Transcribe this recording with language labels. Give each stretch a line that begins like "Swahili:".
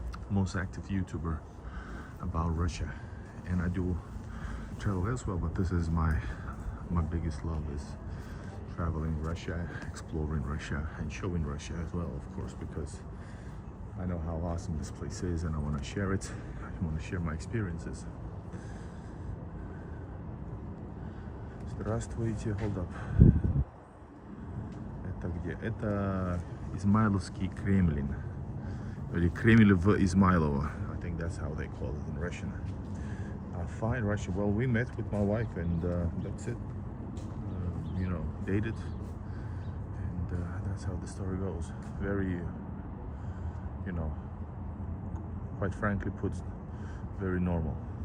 English: Most active YouTuber about Russia. And I do travel as well, but this is my biggest love is traveling Russia, exploring Russia, and showing Russia as well, of course, because I know how awesome this place is and I want to share it. I want to share my experiences.
Russian: Здравствуйте,
English: hold up.
Russian: Это где? Это Измайловский Кремлин. Или Кремль в Измайлово.
English: I think that's how they call it in Russian. Fine, Russia. Well, we met with my wife and that's it. You know, dated. And that's how the story goes. Very, you know, quite frankly put, very normal.